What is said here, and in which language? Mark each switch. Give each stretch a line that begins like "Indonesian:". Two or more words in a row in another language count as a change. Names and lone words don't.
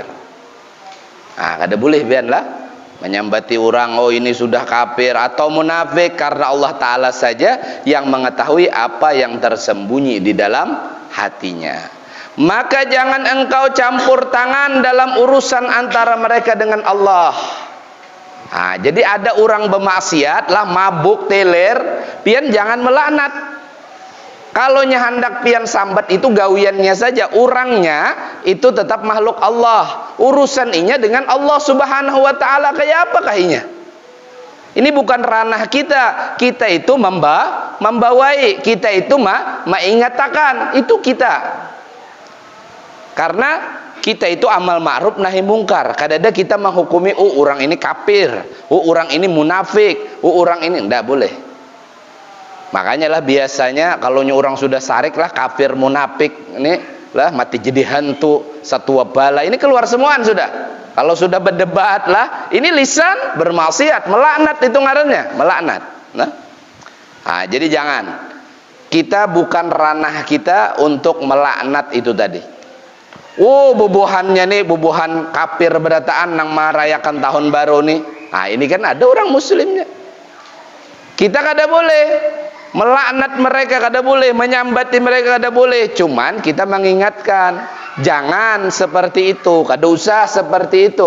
Indonesian: Kada boleh biarlah menyambati orang, ini sudah kafir atau munafik, karena Allah Ta'ala saja yang mengetahui apa yang tersembunyi di dalam hatinya. Maka jangan engkau campur tangan dalam urusan antara mereka dengan Allah. Jadi ada orang bermaksiat lah, mabuk, teler, pian jangan melaknat.
Banjar: Kalau hendak pian sambat itu gawiannya saja, orangnya itu tetap makhluk Allah. Urusan inya dengan Allah
Arabic: Subhanahu wa taala,
Banjar: kayak apa kahinya?
Indonesian: Ini bukan ranah kita. Kita itu membawai, kita itu mengingatakan, itu kita. Karena kita itu
Arabic: amal ma'ruf nahi mungkar.
Indonesian: Kadang-kadang kita menghukumi, orang ini kafir, orang ini munafik, orang ini enggak boleh.
Banjar: Makanya lah biasanya kalau orang sudah sarik lah kafir munafik ini lah mati jadi hantu satu bala ini keluar semuaan sudah.
Indonesian: Kalau sudah berdebat lah ini lisan bermaksiat, melaknat itu ngarannya, melaknat. Jadi jangan, kita bukan ranah kita untuk melaknat itu tadi.
Banjar: Bubuhannya nih, bubuhan kafir berataan nang merayakan tahun baru nih.
Indonesian: Ini kan ada orang muslimnya. Kita kada boleh melaknat mereka, kada boleh menyambati mereka, kada boleh. Cuman kita mengingatkan, jangan seperti itu, kada usah seperti itu.